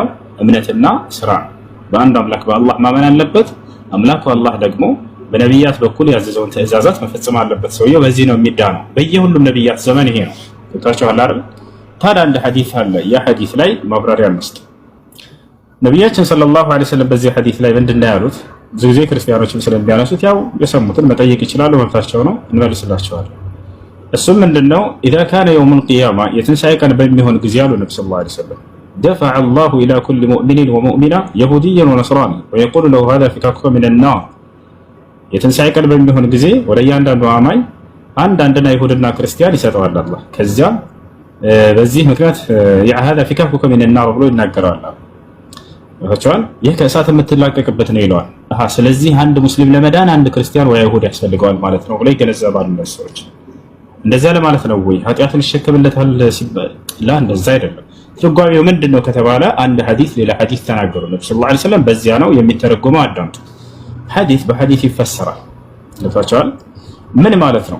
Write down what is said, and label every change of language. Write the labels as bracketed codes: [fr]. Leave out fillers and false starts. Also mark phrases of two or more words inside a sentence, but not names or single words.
[am] እምነትና ስራ ነው። በአንዱ አምላክ በአላህ ማመን አለበት። አምላኩ አላህ ደግሞ በነቢያት በኩል ያዘዘውን ትእዛዛት መፈጸም አለበት። ሰውየው በዚህ ነው የሚዳነው። በየሁሉም ነቢያት ዘመን ይሄ ነው። ታቻው አይደል? ታዲያ አንድ ሐዲስ አለ። ያ ሐዲስ ላይ ማብራሪያ እንስጥ። ነቢያችን [ar] صلى الله عليه وسلم [am] በዚህ ሐዲስ ላይ ምንድነው ያሉት? ብዙ ጊዜ ክርስቲያኖችም ስለሚያነሱት ያው የሰሙትን መጠየቅ ይችላሉ፣ መብታቸው ነው፣ እንመልስላቸዋለን። እሱም ምንድነው [ar] إذا كان يوم القيامة [am] የትንሣኤ ቀን በሚሆን ጊዜ አሉ ነብዩ [ar] صلى الله عليه وسلم دفع الله إلى كل مؤمن ومؤمنة يهوديا ونصراني ويقول له هذا فكاكك من النار [am] የትንሣኤ ቀን በሚሆን ጊዜ ወደ እያንዳንዱ አማኝ አንዳንድና ይሁድና ክርስቲያን ይሰጠዋል አላህ። ከዚያ በዚህ ምክንያት [ar] هذا فكاكك من النار [am] ብሎ ይናገራል። ወጣቸዋል ይህ ከእሳት የምትላቀቅበት ነው ይለዋል። ስለዚህ አንድ ሙስሊም ለመዳን አንድ ክርስቲያን ወይ አይሁድ ያስፈልገዋል ማለት ነው ብሎ ይገነዘባሉ ሰዎች። እንደዛ ለማለት ነው ወይ ኃጢአትን ይሸከምለታል ሲባል ላ እንደዛ አይደለም። ትርጓሜው ምንድነው ከተባለ አንድ ሐዲስ ሌላ ሐዲስ ተናገሩ ነብዩ [ar] صلى الله عليه وسلم [am] በዚያ ነው የሚተረጎመው። አዳምጡ። ሐዲስ በሐዲስ ይፈሰራል። ለታቻል ምን ማለት ነው?